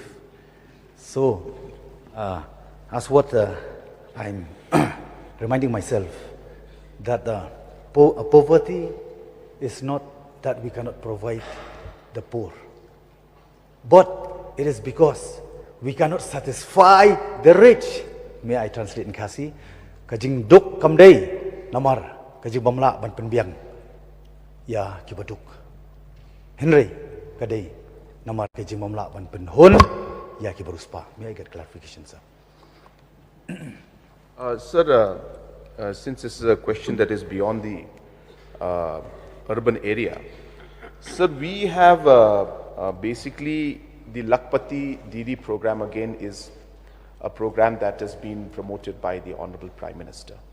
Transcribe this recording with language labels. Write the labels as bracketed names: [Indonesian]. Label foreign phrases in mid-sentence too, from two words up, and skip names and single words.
[English] So, as what I'm reminding myself, that poverty is not that we cannot provide the poor, but it is because we cannot satisfy the rich. May I translate in Khasi? [Khasi] JINGDUK kamdei NAMAR JINGBYMLAH ban PYNBIANG ya KIBA HYNREI kadei NAMAR JINGBYMLAH ban PYNHUN ya KIBA RIEWSPAH. [English] May I get clarification, sir? Sir, since this is a question that is beyond the urban area, sir, we have basically the Lakhpati Didi program again is a program that has been promoted by the Honorable Prime Minister.